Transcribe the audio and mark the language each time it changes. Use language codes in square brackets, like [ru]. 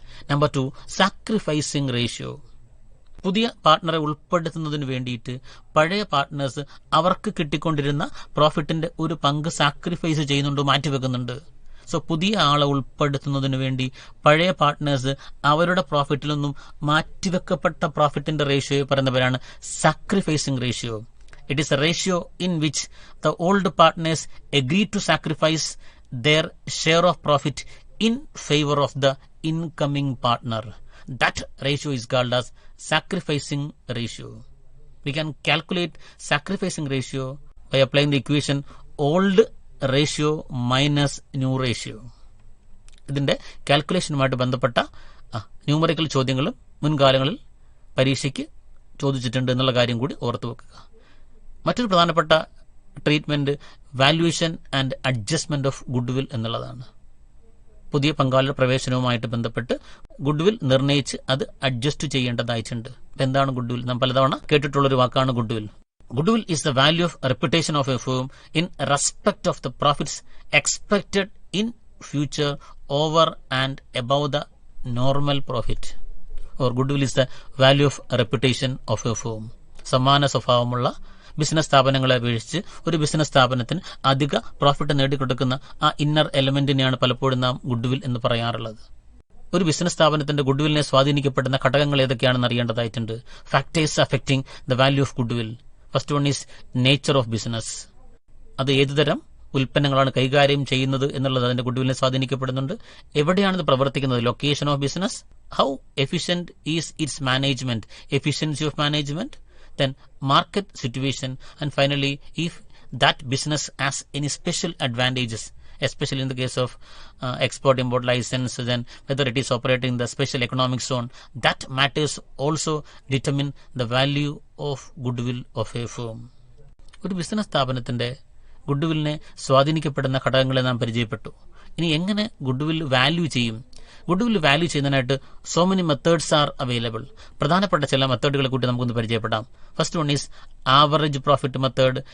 [ml] Number 2 sacrificing ratio. പുതിയ പാർട്ട്ണറെ ഉൾപ്പെടുത്തുന്നതിന് വേണ്ടിയിട്ട് പഴയ പാർട്ട്നേഴ്സ് അവർക്ക് കിട്ടിക്കൊണ്ടിരുന്ന പ്രോഫിറ്റിന്റെ ഒരു പങ്ക് സാക്രിഫൈസ് ചെയ്യുന്നുണ്ട്, മാറ്റിവെക്കുന്നുണ്ട്. സോ പുതിയ ആളെ ഉൾപ്പെടുത്തുന്നതിന് വേണ്ടി പഴയ പാർട്ട്നേഴ്സ് അവരുടെ പ്രോഫിറ്റിൽ നിന്നും മാറ്റിവെക്കപ്പെട്ട പ്രോഫിറ്റിന്റെ റേഷ്യോയെ പറയുന്നവരാണ് sacrificing ratio. [en] It is a ratio in which the old partners agree to sacrifice their share of profit in favor of the incoming partner. That ratio is called as sacrificing ratio. We can calculate sacrificing ratio by applying the equation old ratio minus new ratio. [ml] ഇതിന്റെ കാൽക്കുലേഷനുമായിട്ട് ബന്ധപ്പെട്ട numerical ചോദ്യങ്ങളും മുൻകാലങ്ങളിൽ പരീക്ഷയ്ക്ക് ചോദിച്ചിട്ടുണ്ട് എന്നുള്ള കാര്യം കൂടി ഓർത്തു വെക്കുക. മറ്റൊരു പ്രധാനപ്പെട്ട treatment valuation and adjustment of goodwill എന്നുള്ളതാണ്. പുതിയ പങ്കാളിയുടെ പ്രവേശനവുമായിട്ട് ബന്ധപ്പെട്ട് ഗുഡ്വിൽ നിർണ്ണയിച്ച് അത് അഡ്ജസ്റ്റ് ചെയ്യേണ്ടതായിട്ടുണ്ട്. എന്താണ് ഗുഡ്വിൽ? നാം പലതവണ കേട്ടിട്ടുള്ളൊരു വാക്കാണ് goodwill. Goodwill is the value of reputation of a firm in respect of the profits expected in future over and above the normal profit. Or goodwill is the value of reputation of a firm. സമാന സ്വഭാവമുള്ള business സ്ഥാപനങ്ങളെ അപേക്ഷിച്ച് ഒരു business സ്ഥാപനത്തിന് അധിക profit നേടിക്കൊടുക്കുന്ന ആ inner എലമെന്റിനെയാണ് പലപ്പോഴും നാം ഗുഡ്വിൽ എന്ന് പറയാറുള്ളത്. ഒരു ബിസിനസ് സ്ഥാപനത്തിന്റെ ഗുഡ്വില്ലിനെ സ്വാധീനിക്കപ്പെടുന്ന ഘടകങ്ങൾ ഏതൊക്കെയാണെന്ന് അറിയേണ്ടതായിട്ടുണ്ട്. [en] Factors affecting the value of goodwill. First one is nature of business. [ml] അത് ഏതുതരം ഉൽപ്പന്നങ്ങളാണ് കൈകാര്യം ചെയ്യുന്നത് എന്നുള്ളത് അതിന്റെ ഗുഡ്വില്ലിനെ സ്വാധീനിക്കപ്പെടുന്നുണ്ട്. എവിടെയാണിത് പ്രവർത്തിക്കുന്നത്? [en] Location of business. How efficient is its management, efficiency of management. Then market situation, and finally if that business has any special advantages, especially in the case of export import license, then whether it is operating in the special economic zone, that matters also determine the value of goodwill of a firm. [ml] ഒരു business സ്ഥാപനത്തിന്റെ ഗുഡ്വില്ലിനെ സ്വാധീനിക്കപ്പെടുന്ന ഘടകങ്ങളെ നാം പരിചയപ്പെട്ടു. ഇനി എങ്ങനെ goodwill value ചെയ്യും? Goodwill value ചെയ്യുന്നതിനായിട്ട് [en] So many methods are available. [ml] പ്രധാനപ്പെട്ട ചില മെത്തേഡുകളെ കൂട്ടി നമുക്കൊന്ന് പരിചയപ്പെടാം. [en] First one is average profit method.